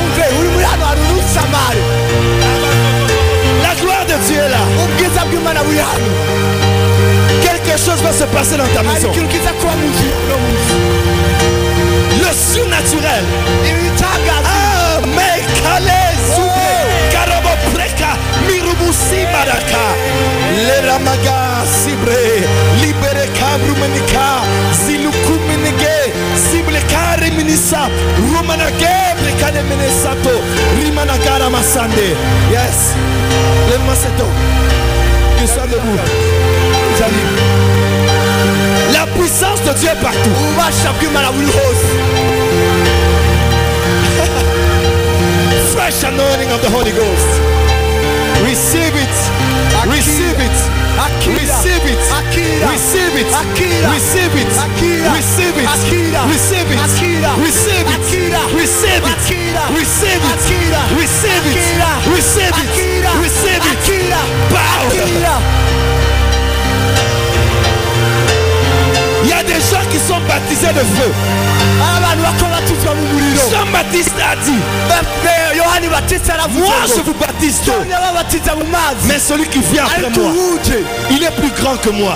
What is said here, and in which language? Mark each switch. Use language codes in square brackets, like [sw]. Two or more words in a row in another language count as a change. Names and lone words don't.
[fr] La gloire de Dieu est là. Quelque chose va se passer dans ta maison. Le surnaturel. Ah, mais Karabo Preka, Mirubusi Maraka, Leramaga Sibre, Libere Kabrumenika, Zilukumenege, Siblekare Minisa, Rumanage, Brekane Menesato, Rimanagara Masande. Yes, le Macedo. Que soit debout. La puissance de Dieu est partout. [en] Fresh anointing of the Holy Ghost. Receive it. Receive it. Receive it. Receive it. Receive it. Receive it. Receive it. Receive it. Receive it. Receive it. Receive it. Receive it. Receive it. Power. [fr] Il y a des gens qui sont baptisés de feu. Jean-Baptiste a dit Moi je vous baptise d'eau, mais celui qui vient après moi, il est plus grand que moi.